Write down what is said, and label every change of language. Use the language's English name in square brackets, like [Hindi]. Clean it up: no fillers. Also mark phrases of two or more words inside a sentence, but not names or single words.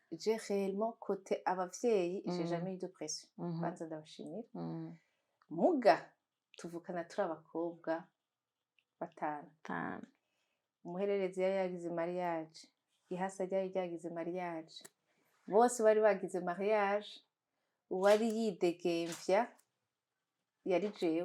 [French] j'ai réellement côté [Rundi] abavyeyi [French] j'ai jamais eu de pression [Rundi] kwanza ndabashimira muga tuvukana turi abakobwa batanu umuhererezi yari yagize mariage ihasa ryari ryagize mariage bose bari bagize mariage uwari yidegemvya yari jewe